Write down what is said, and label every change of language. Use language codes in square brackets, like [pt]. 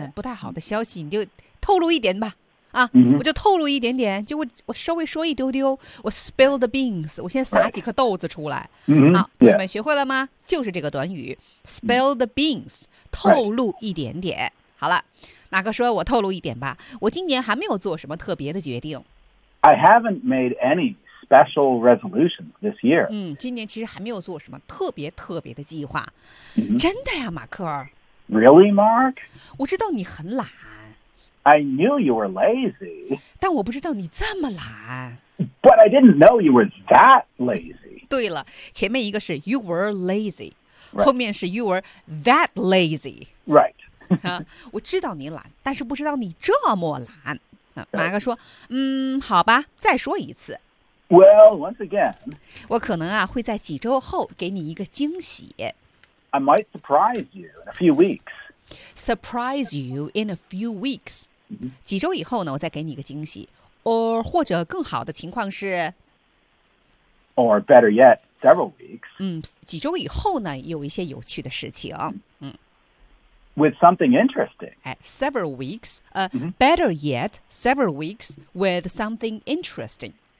[zh] 不太好的消息，你就透露一点吧，我就透露一点点，就我稍微说一丢丢，我 [en] spill the beans， [zh] 我先撒几颗豆子出来。好，你们学会了吗？就是这个短语 [en] spill the beans， [zh] 透露一点点。好了，哪个说我透露一点吧？我今年还没有做什么特别的决定。 [en] I haven't made any special resolutions this year. [zh] 今年其实还没有做什么特别特别的计划。真的呀，马克。 [en] Really, Mark? [zh] 我知道你很懒。 [en] I knew you were lazy. [zh] 但我不知道你这么懒。 [en] But I didn't know you were that lazy. [zh] 对了，前面一个是 [en] you were lazy, [zh] 后面是 [en] you were that lazy. Right. [zh] 我知道你懒，但是不知道你这么懒。马哥说，好吧，再说一次。 [en] Well, once again. [zh] 我可能啊会在几周后给你一个惊喜。 [en] I might surprise you in a few weeks. Surprise you in a few weeks. [zh] 几周以后呢，我再给你一个惊喜。Or 或者更好的情况是 [en] ，Or better yet, several weeks. [zh] 几周以后呢，有一些有趣的事情。 [en] With something interesting. Several weeks. Better yet, several weeks with something interesting.